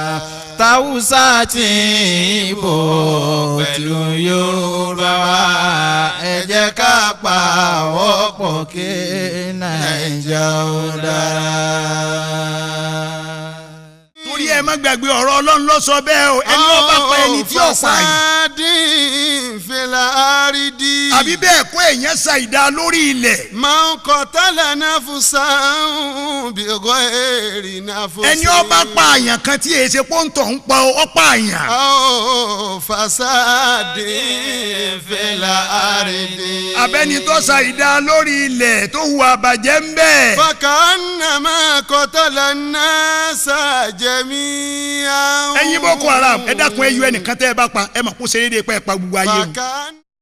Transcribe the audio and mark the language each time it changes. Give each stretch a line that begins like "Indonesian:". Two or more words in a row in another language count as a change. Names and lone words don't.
Yoruba: Tàwùsà ti Ìgbò pẹ̀lú Yorùbá wa. ẹ jẹ́ ká pa àwọn pọ̀ kí Nàìjà ó dára. torí ẹ má gbàgbé ọ̀rọ̀ Ọlọ́run ló sọ bẹ́ẹ̀ o ẹni ó bá pa ẹni tí ó pa yìí.
Arabic: في الأرض
Yoruba: àbí bẹ́ẹ̀ kọ́ èèyàn ṣàìdá lórí ilẹ̀.
Arabic: من قتل نفسا بغير نفس
Yoruba: ẹni ó bá pa àyàn kan tí èsè pọ́ńtọ̀ ń pa ó pa àyàn.
Arabic: أو فساد في الأرض
Yoruba: abẹ́ni tó ṣàìdá lórí ilẹ̀ tó hùwà bàjẹ́ ń bẹ̀.
Arabic: فكأنما قتل الناس جميعا
Yoruba: ẹ̀yin Boko Haram ẹ dákun ẹ yọ ẹnìkan tẹ́ ẹ bá pa ẹ mọ̀ kó ṣe é dé pẹ́ pa gbogbo ayé o.